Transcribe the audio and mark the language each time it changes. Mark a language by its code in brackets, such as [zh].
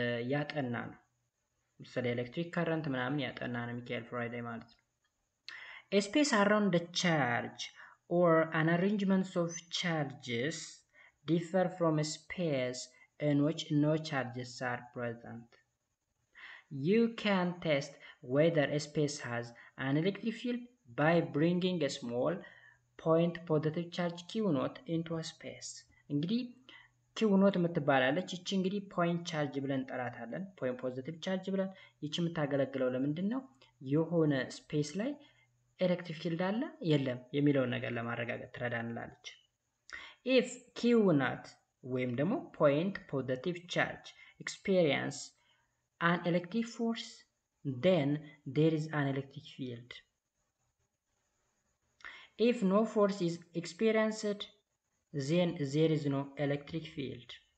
[am] ያጠና ነው። ስለ ኤሌክትሪክ ከረንት ምናምን ያጠና ነው ሚካኤል ፈረዳይ ማለት ነው። [en] A space around the charge or an arrangement of charges differ from a space in which no charges are present. You can test whether a space has an electric field by bringing a small point positive charge Q naught into a space. [am] እንግዲህ Q naught የምትባላለች ይቺ እንግዲህ ፖይንት ቻርጅ ብለን እንጠራታለን። ፖይንት ፖዚቲቭ ቻርጅ ብለን ይቺ የምታገለግለው ለምንድን ነው? የሆነ ስፔስ ላይ ኤሌክትሪክ ፊልድ አለ የለም የሚለውን ነገር ለማረጋገጥ ትረዳንላለች። [en] ኢፍ ኪው ናት ወይም ደግሞ ፖይንት ፖዚቲቭ ቻርጅ ኤክስፔሪየንስ አን ኤሌክትሪክ ፎርስ then there is an electric field. If no force is experienced then there is no electric field.